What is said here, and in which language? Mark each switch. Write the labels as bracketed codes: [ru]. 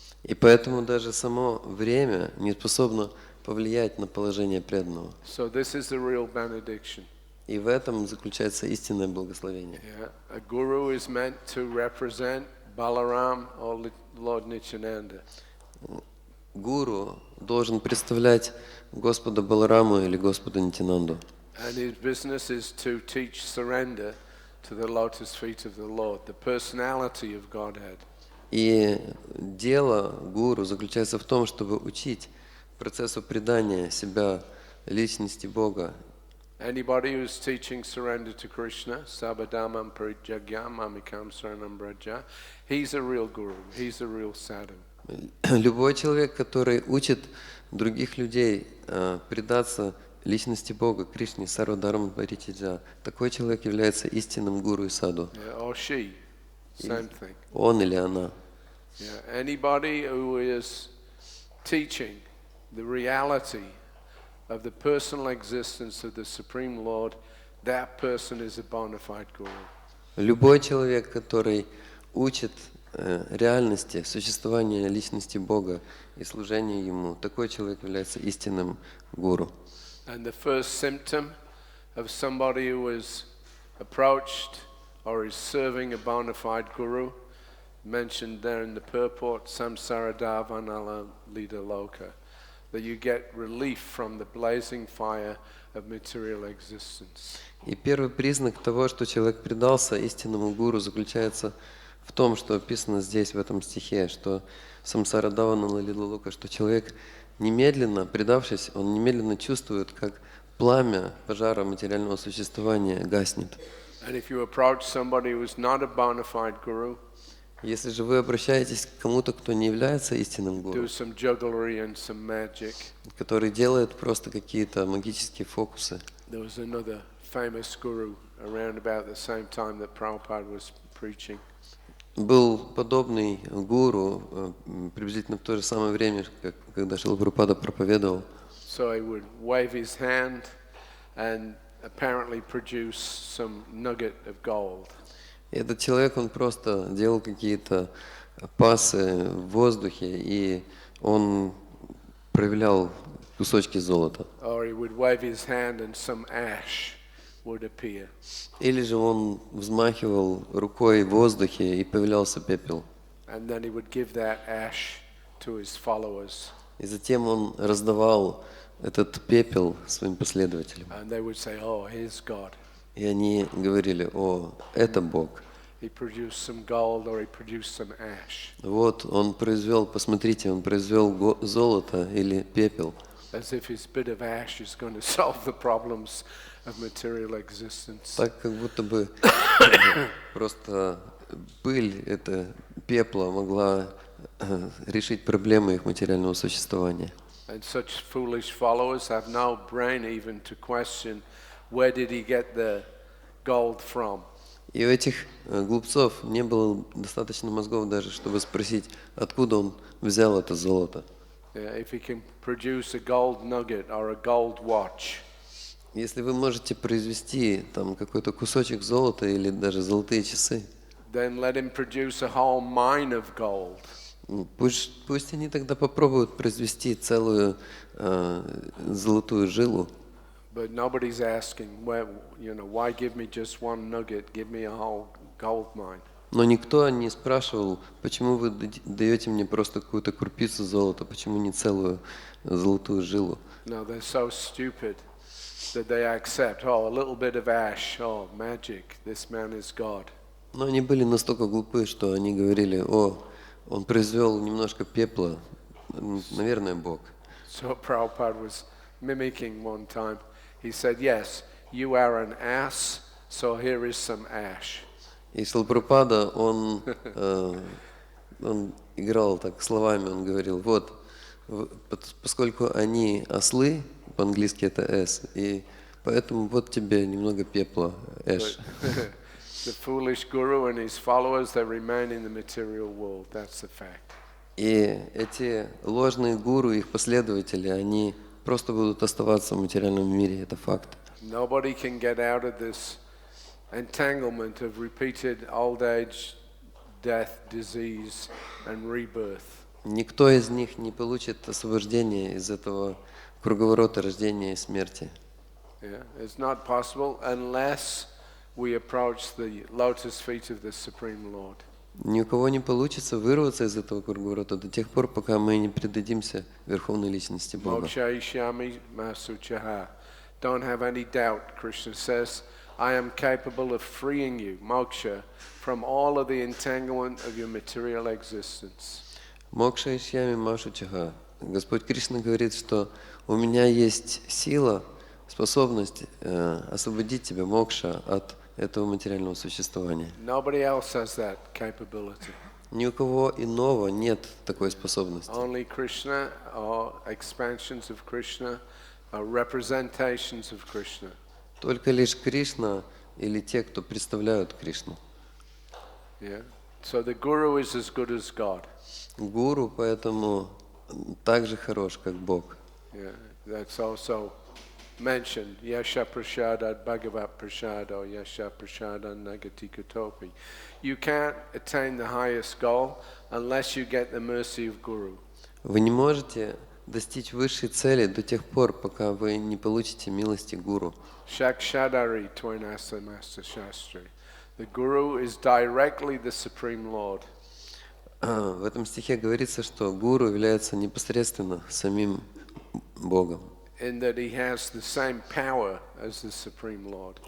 [ru] И поэтому даже само время не способно повлиять на положение преданного. [en] So this is the real benediction. [ru] И в этом заключается истинное благословение. [en] Yeah, a guru is meant to represent Balaram or Lord Nityananda. [ru] Гуру должен представлять Господа Балараму или Господа Нитянанду. [en] And his business is to teach surrender to the lotus feet of the Lord, the personality of Godhead. [ru] И дело гуру заключается в том, чтобы учить процессу предания себя личности Бога. [en] Anybody who's teaching surrender to Krishna, [sa] sabadamam parijagyam amikam saranam braja, [en] he's a real guru, he's a real sadhu. [ru] Любой человек, который учит других людей предаться личности Бога, Кришне, [sa] сарвадарам паритиджа, [ru] такой человек является истинным гуру и саду. [en] Yeah, or she, same thing. [ru] Он или она. [en] Yeah, anybody who is teaching the reality of the personal existence of the Supreme Lord, that person is a bona fide guru. [ru] Любой человек, который учит реальности существования личности Бога и служения Ему, такой человек является истинным гуру. [en] And the first symptom of somebody who is approached or is serving a bona fide guru, mentioned there in the purport, [sa] samsaradhavanala lida loka, [en] that you get relief from the blazing fire of material existence. [ru] И первый признак того, что человек предался истинному гуру, заключается в том, что описано здесь, в этом стихе, что [sa] самсарадавана лилалока, [ru] что человек немедленно, предавшись, он немедленно чувствует, как пламя пожара материального существования гаснет. [en] And if you approach somebody who is not a bona fide guru, [ru] Если же вы обращаетесь к кому-то, кто не является истинным [en] do [ru] гуру, [en] some jugglery and some magic. [ru] который делает просто какие-то магические фокусы. [en] There was another famous guru around about the same time that Prabhupada was preaching. [ru] Был подобный гуру приблизительно в то же самое время, как когда Шрила Прабхупада проповедовал. [en] So he would wave his hand and apparently produce some nugget of gold. [ru] И этот человек, он просто делал какие-то пасы в воздухе, и он проявлял кусочки золота. [en] Or he would wave his hand and some ash would appear. [ru] Или же он взмахивал рукой в воздухе, и появлялся пепел. [en] And then he would give that ash to his followers. [ru] И затем он раздавал этот пепел своим последователям. [en] And they would say, oh, here's God. [ru] И они говорили: о, это Бог. [en] He produced some gold or he produced some ash. [ru] Вот он произвел, посмотрите, он произвел золото или пепел. [en] As if his bit of ash is going to solve the problems of material existence. [ru] Так, как будто бы просто пыль, это пепла, могла решить проблемы их материального существования. [en] And such foolish followers have no brain even to question where did he get the gold from. [ru] И у этих глупцов не было достаточно мозгов даже, чтобы спросить, откуда он взял это золото. [en] Yeah, if he can produce a gold nugget or a gold watch, [ru] Если вы можете произвести там какой-то кусочек золота или даже золотые часы, [en] then let him produce a whole mine of gold. [ru] пусть они тогда попробуют произвести целую золотую жилу. [en] But nobody's asking, why give me just one nugget? Give me a whole gold mine. [ru] Но никто не спрашивал, почему вы даете мне просто какую-то крупицу золота, почему не целую золотую жилу. [en] No, they're so stupid that they accept, a little bit of ash, magic, this man is God. [ru] Но они были настолько глупы, что они говорили: о, он произвел немножко пепла, наверное, Бог. [en] So Prabhupada was mimicking one time. He said, "Yes, you are an ass, so here is some ash." [ru] И Шрила Прабхупада, он играл так словами, он говорил, вот, поскольку они ослы, по-английски это S, и поэтому вот тебе немного пепла, ash. [en] The foolish guru and his followers, they remain in the material world. That's the fact. [ru] И эти ложные гуру, их последователи, они просто будут оставаться в материальном мире, это факт. [en] Nobody can get out of this entanglement of repeated old age, death, disease, and rebirth. [ru] Никто из них не получит освобождения из этого круговорота рождения и смерти. [en] Yeah, it's not possible unless we approach the lotus feet of the Supreme Lord. [ru] Ни у кого не получится вырваться из этого круговорота до тех пор, пока мы не предадимся Верховной Личности Бога. Общаясь, мasuchaha. [en] Don't have any doubt, Krishna says, I am capable of freeing you, moksha, from all of the entanglement of your material existence. [sa] Мокша ишьями машу чаха. [ru] Господь Кришна говорит, что у меня есть сила, способность освободить тебя, мокша, от этого материального существования. [en] Nobody else has that capability. [ru] Ни у кого иного нет такой способности. [en] Only Krishna or expansions of Krishna or representations of Krishna. [ru] Только лишь Кришна или те, кто представляют Кришну. [en] Yeah. So the guru is as good as God. [ru] Гуру поэтому так же хорош, как Бог. [en] Yeah. That's also mentioned. [sa] Yasha prashadat bhagavat prasado yasha prashadan nagati kutopi. [en] You can't attain the highest goal unless you get the mercy of Guru. [ru] Вы не можете достичь высшей цели до тех пор, пока вы не получите милости Гуру. [sa] Shakshadari twainasa master shastri. [en] The Guru is directly the Supreme Lord. [ru] В этом стихе говорится, что Гуру является непосредственно самим Богом. [en] In that he has the same power as the Supreme Lord.